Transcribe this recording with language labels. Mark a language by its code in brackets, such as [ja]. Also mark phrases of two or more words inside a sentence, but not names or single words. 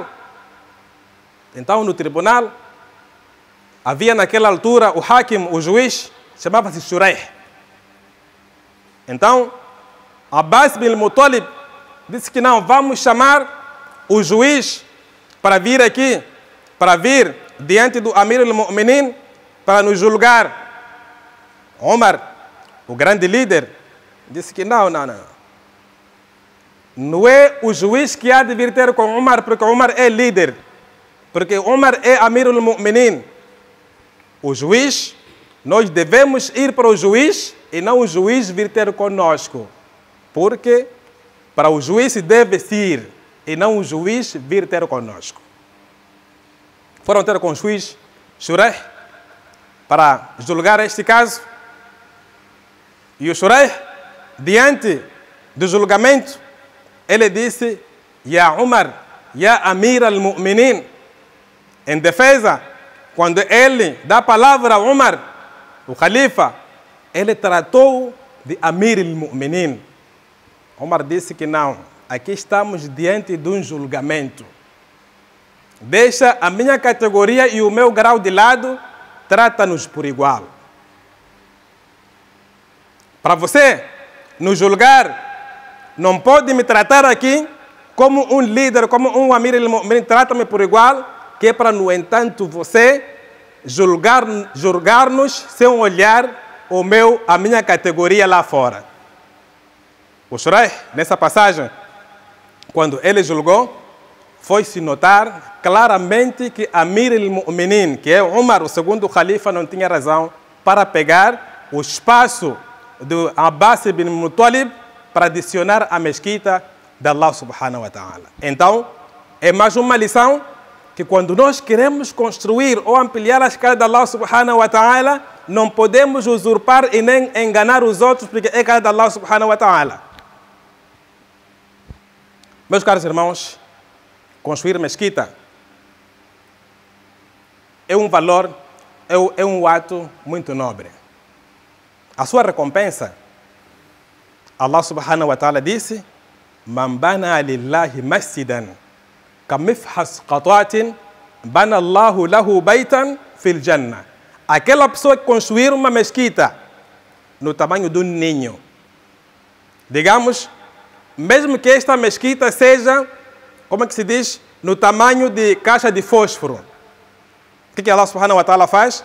[pt] Então, no tribunal, havia naquela altura o hakim, o juiz, chamava-se Shuraih. Então, Abbas bin Muttalib disse que não, vamos chamar o juiz para vir aqui, para vir diante do [ar] أمير المؤمنين [pt] para nos julgar. Omar, o grande líder, disse que não. Não é o juiz que há de vir ter com Omar, porque Omar é líder. Porque Omar é [ar] أمير المؤمنين. [pt] O juiz, nós devemos ir para o juiz e não o juiz vir ter conosco. Porque para o juiz deve ir e não o juiz vir ter conosco. Foram ter com o juiz Shuraih para julgar este caso. E o Shuraih, diante do julgamento, ele disse, [ar] يا عمر، يا أمير المؤمنين, [pt] em defesa. Quando ele dá a palavra a Umar, o califa, ele tratou de [ar] أمير المؤمنين. [pt] Umar disse que não, aqui estamos diante de um julgamento. Deixa a minha categoria e o meu grau de lado, trata-nos por igual. Para você nos julgar, não pode me tratar aqui como um líder, como um [ar] أمير المؤمنين, [pt] trata-me por igual, que é para, no entanto, você julgar-nos sem olhar a minha categoria lá fora. O Shuraih, nessa passagem, quando ele julgou, foi-se notar claramente que [ar] أمير المؤمنين, [pt] que é Umar, o segundo califa, não tinha razão para pegar o espaço do Abbas ibn Muttalib para adicionar a mesquita de [ar] الله سبحانه وتعالى. [pt] Então, é mais uma lição que quando nós queremos construir ou ampliar a escala de [ar] الله سبحانه وتعالى, [pt] não podemos usurpar e nem enganar os outros, porque é a escala de [ar] الله سبحانه وتعالى. [pt] Meus caros irmãos, construir mesquita é um valor, é um ato muito nobre. A sua recompensa, [ar] الله سبحانه وتعالى disse: من بنى لله مسجدا كمفحص قطاة بنى الله له بيتا في الجنة. [pt] Aquela pessoa que construir uma mesquita no tamanho de um ninho, digamos, mesmo que esta mesquita seja, como é que se diz, no tamanho de caixa de fósforo, o que [ar] الله سبحانه وتعالى [pt] faz?